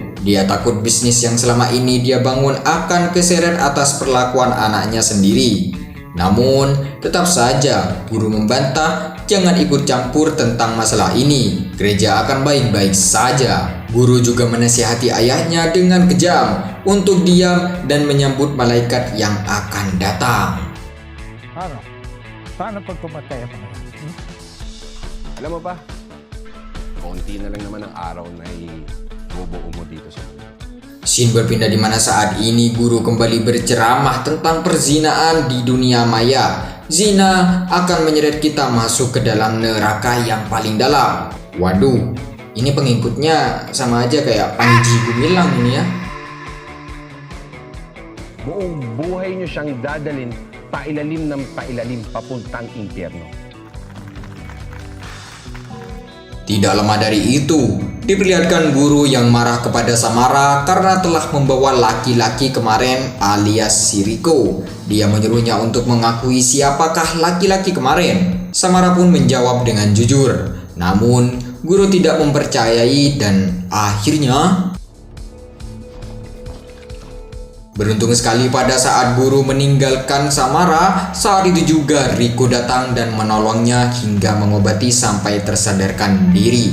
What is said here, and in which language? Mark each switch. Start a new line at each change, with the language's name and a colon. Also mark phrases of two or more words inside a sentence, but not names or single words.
Indonesian: Dia takut bisnis yang selama ini dia bangun akan keseret atas perlakuan anaknya sendiri. Namun, tetap saja guru membantah, jangan ikut campur tentang masalah ini. Gereja akan baik-baik saja. Guru juga menasihati ayahnya dengan kejam untuk diam dan menyambut malaikat yang akan datang.
Filipino: Ano? Paano pag pumatay ang mga yan? Alam mo ba, konti na lang naman ang araw na ibubuo mo dito sa mundo.
Indonesian: Scene berpindah di mana saat ini guru kembali berceramah tentang perzinaan di dunia maya. Zina akan menyeret kita masuk ke dalam neraka yang paling dalam. Waduh, ini pengikutnya sama aja kayak Panji Gumilang ini ya.
Filipino: Buong buhay niyo siyang dadalin pailalim ng pailalim papuntang impyerno.
Indonesian: Tidak lama dari itu, diperlihatkan guru yang marah kepada Samara karena telah membawa laki-laki kemarin alias si Riko. Dia menyuruhnya untuk mengakui siapakah laki-laki kemarin. Samara pun menjawab dengan jujur. Namun, guru tidak mempercayai dan akhirnya beruntung sekali pada saat guru meninggalkan Samara, saat itu juga Riko datang dan menolongnya hingga mengobati sampai tersadarkan diri.